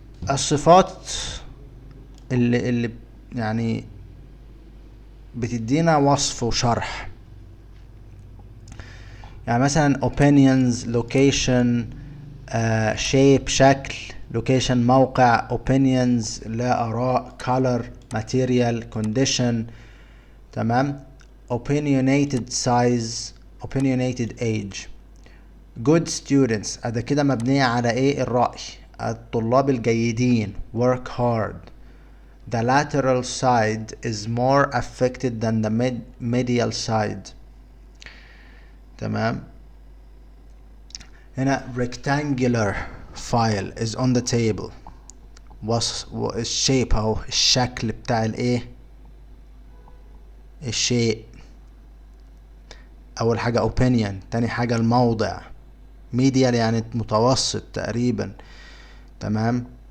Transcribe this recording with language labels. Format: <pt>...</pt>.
<ar>الصفات اللي يعني بتدينا وصف وشرح، يعني مثلا opinions location shape شكل، location موقع، opinions لا آراء،</ar> <en>color material condition.</en> <ar>تمام.</ar> <en>opinionated size opinionated age. good students</en> <ar>ده كده مبنية على الرأي، الطلاب الجيدين.</ar> <en>work hard. the lateral side is more affected than the medial side.</en> <ar>تمام. هنا</ar> <en>rectangular file is on the table.</en> <ar>الشيب اهو، الشكل بتاع الشيء. اول حاجة opinion، تاني حاجة الموضع، medial يعني متوسط تقريبا. تمام.</ar>